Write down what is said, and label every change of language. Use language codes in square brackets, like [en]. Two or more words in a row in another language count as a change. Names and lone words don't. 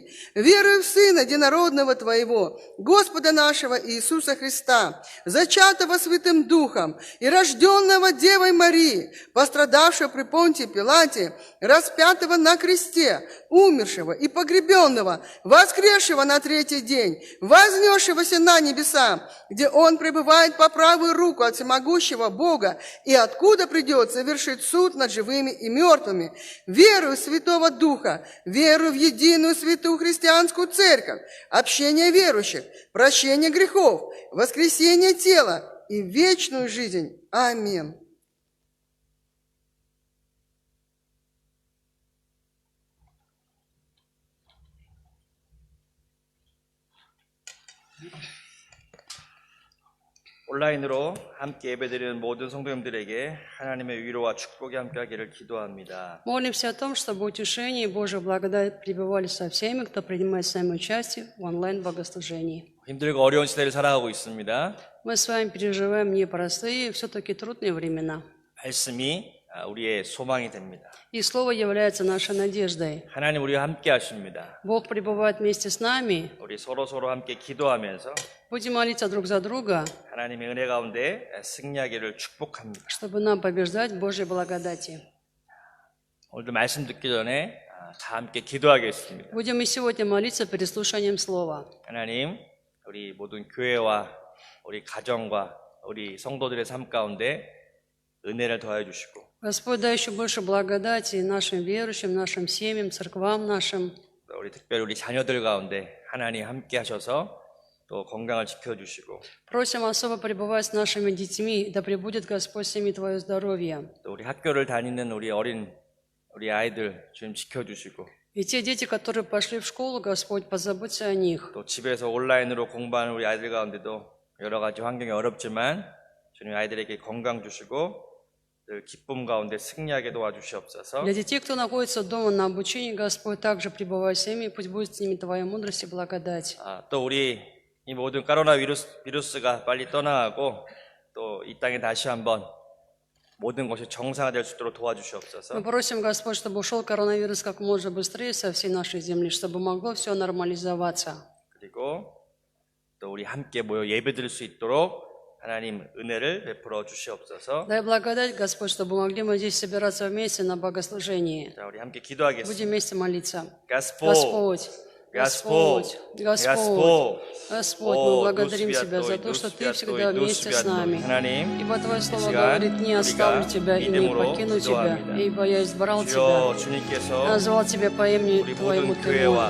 [ru] Верую в Сына Единородного Твоего, Господа нашего Иисуса Христа, зачатого Святым Духом и рожденного Девой Марии, пострадавшего при Понтии Пилате, распятого на кресте, умершего и погребенного, воскресшего на третий день, вознесшегося на небеса, где Он пребывает по правую руку от всемогущего Бога и откуда придет совершить суд над живыми и мертвыми. Верую в Святого Духа, верую в единую святую христианскую церковь, общение верующих, прощение грехов, воскресение тела и вечную жизнь. Аминь. [ko] 온라인으로 함께 예배드리는 모든 성도님들에게 하나님의 위로와 축복이 함께하기를 기도합니다. [ru] Молимся о том, чтобы утешение и Божья благодать пребывали со всеми, кто принимает с нами участие в онлайн-богослужении. [ko] 힘들고 어려운 시대를 살아가고 있습니다. [ru] Мы с вами переживаем непростые, все-таки трудные времена. [ko] 말씀이 우리의 소망이 됩니다. [ru] И Слово является нашей надеждой. [ko] 하나님 우리와 함께 하십니다. [ru] Бог пребывает вместе с нами. [ko] 우리 서로 함께 기도하면서 [ru] Будем молиться друг за друга, [ko] 하나님의 은혜 가운데 승리하기를 축복합니다. [ru] чтобы нам побеждать в Божьей благодати. [ko] 오늘도 말씀 듣기 전에 다 함께 기도하겠습니다. [ru] Будем и сегодня молиться перед слушанием Слова. [ko] 하나님, 우리 모든 교회와 우리 가정과 우리 성도들의 삶 가운데 은혜를 더해 주시고 [ru] Господь, дай еще больше благодати нашим верующим, нашим семьям, церквам нашим. [ko] 우리 특별히 우리 자녀들 가운데 하나님 함께 하셔서 또 건강을 지켜주시고 [ru] Просим особо пребывать с нашими детьми, да пребудет Господь с ними Твое здоровье. [ko] 또 우리 학교를 다니는 우리 아이들 주님 지켜주시고 [ru] И те дети, которые пошли в школу, Господь, позаботься о них. [ko] 또 집에서 온라인으로 공부하는 우리 아이들 가운데도 여러 가지 환경이 어렵지만 주님 아이들에게 건강 주시고 늘 기쁨 가운데 승리하게 도와주시옵소서. [ru] Для детей, кто находится дома на обучении, Господь, также пребывай с ними, пусть будет с ними Твоя мудрость и благодать. [ko] 또 우리 이 모든 코로나 비루스가 빨리 떠나가고 또 이 땅에 다시 한번 모든 것이 정상화될 수 있도록 도와주시옵소서. [ru] Мы просим, Господь, чтобы ушел коронавирус как можно быстрее со всей нашей земли, чтобы могло все нормализоваться. [ko] 그리고 또 우리 함께 모여 예배드릴 수 있도록 하나님 은혜를 베풀어 주시옵소서. [ru] Дай благодать, Господь, чтобы могли мы здесь собираться вместе на богослужении. [ko] 자, 우리 함께 [ru] Будем [ko] 기도하겠습니다. [ru] вместе молиться. Господь, Господь, Господь, Господь, Господь, мы благодарим Тебя за то, что Ты всегда вместе с нами. Ибо Твое Слово говорит, не оставлю Тебя и не покину Тебя, ибо я избрал Тебя, назвал Тебя по имени Твоему Ты мой.